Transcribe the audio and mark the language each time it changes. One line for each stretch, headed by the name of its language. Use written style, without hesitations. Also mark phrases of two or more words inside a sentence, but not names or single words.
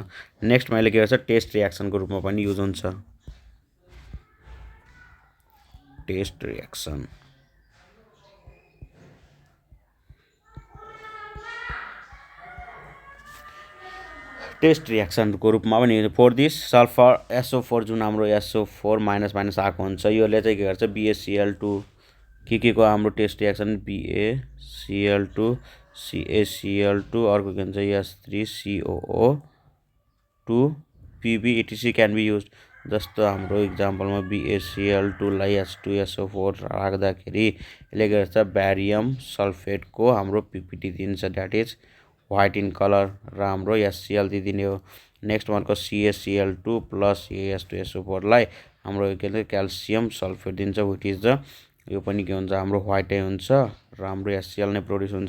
Nepali: नेक्स्टमा यसले के गर्छ टेस्ट रियाक्सनको रूपमा पनि युज हुन्छ
English: test reaction. test reactionको
Nepali: रूपमा पनि
English: for this sulphur
Nepali: SO4 जुन हाम्रो SO4 माइनस आएको हुन्छ यसले चाहिँ के गर्छ BaCl2 के को हाम्रो
English: test reaction
Nepali: BaCl2 CaCl2 अर्को के हुन्छ H3COO2 Pb etc
English: can be use.
Nepali: जस्तो हाम्रो इक्जाम्पलमा BaCl2 लाई H2SO4 राख्दाखेरि यसले गर्छ
English: barium sulphateको
Nepali: हाम्रो PPT दिन्छ
English: that is white in colour
Nepali: र हाम्रो HCl दिने हो।
English: next oneको
Nepali: CaCl2 प्लस H2SO4 लाई हाम्रो के भन्छ
English: calcium sulphate
Nepali: दिन्छ
English: which is the
Nepali: यो पनि के हुन्छ हाम्रो व्हाइटै हुन्छ र हाम्रो HCl नै प्रोड्युस हुन्छ।